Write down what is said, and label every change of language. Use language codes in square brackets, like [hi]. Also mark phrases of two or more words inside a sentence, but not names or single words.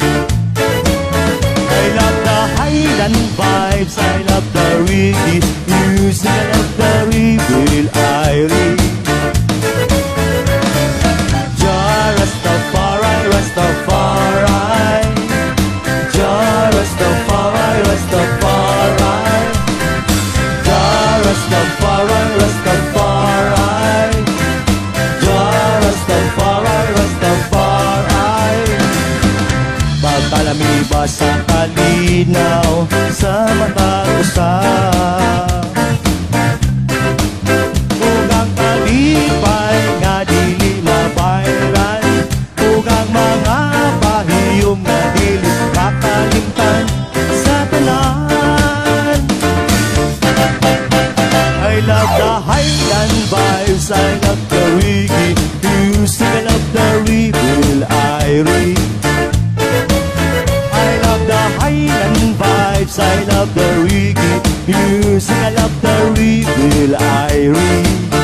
[en] I love the Highland vibes, I love the reggae music, I love the rhythm, Irene. Jah Rastafari, Rastafari, Jah Rastafari, Rastafari, Jah Rastafari, Rastafari. [ceb] Pagkalamiba sa kalinaw sa mata ko sa ugang kalipay nga dili mabayran, ugang mga pahiyom nga dili makalimtan sa tanan. [en] I love the Highland vibes, I love the reggae music, I love the rebel Irene. Highland vibes, I love the reggae music, I love the rebel Irene.